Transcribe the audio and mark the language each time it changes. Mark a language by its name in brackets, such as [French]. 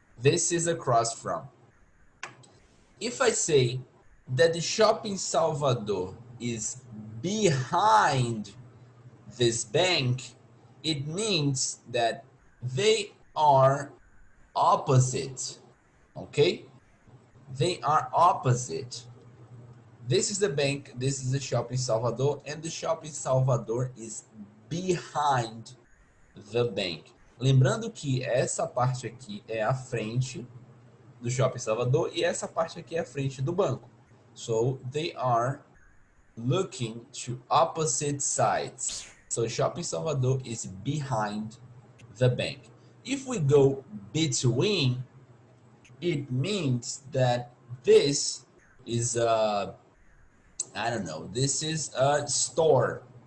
[English] This is across from. If I say that the Shopping Salvador is behind this bank, it means that they are opposite. Okay? They are opposite. This is the bank, this is the Shopping Salvador, and the Shopping Salvador is behind the bank. [Portuguese] Lembrando que essa parte aqui é a frente do Shopping Salvador e essa parte aqui é a frente do banco. [English] So they are looking to opposite sides. So Shopping Salvador is behind the bank. If we go between, it means that this is a, I don't know, this is a store.